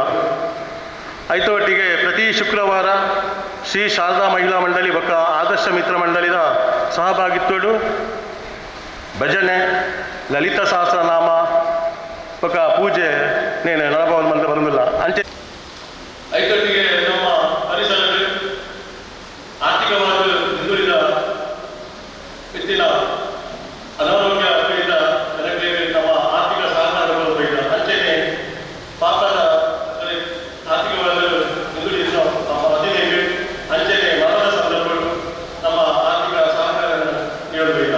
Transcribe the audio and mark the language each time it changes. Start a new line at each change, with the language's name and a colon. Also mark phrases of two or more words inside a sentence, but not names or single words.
Tulu: ಐತೊಟ್ಟಿಗೆ ಪ್ರತಿ ಶುಕ್ರವಾರ ಶ್ರೀ ಶಾರದಾ ಮಹಿಳಾ ಮಂಡಳಿ ಬೊಕ್ಕ ಆದರ್ಶ ಮಿತ್ರ ಮಂಡಳಿದ ಸಹಭಾಗಿತ್ವಡು ಭಜನೆ ಲಲಿತ ಸಹಸ್ರನಾಮ ಬೊಕ್ಕ ಪೂಜೆ ನೇನು ನಡಪ ಮಂತ ಬರೋದಿಲ್ಲ.
Kannada: ಅಂಚೆ ಐತೊಟ್ಟಿಗೆ ನಮ್ಮ ಪರಿಸರದ ಆರ್ಥಿಕವಾದ ಹಿಂದುಳಿದ ಹೆಚ್ಚಿನ ಅನಾರೋಗ್ಯ ಪೀಡಿತ ಜನಗಳಿಗೆ ನಮ್ಮ ಆರ್ಥಿಕ ಸಹಕಾರ ಬರಬೇಕು. ಅಂಚೆನೆ ಪಾಪದ ಆರ್ಥಿಕವಾದ ಹಿಂದುಳಿದ ನಮ್ಮ ಅಧೀನೆಗೆ ಅಂಚೆನೆ ಮರಣದ ಸಂದರ್ಭಗಳು ನಮ್ಮ ಆರ್ಥಿಕ ಸಹಕಾರ ನೀಡಬೇಕು.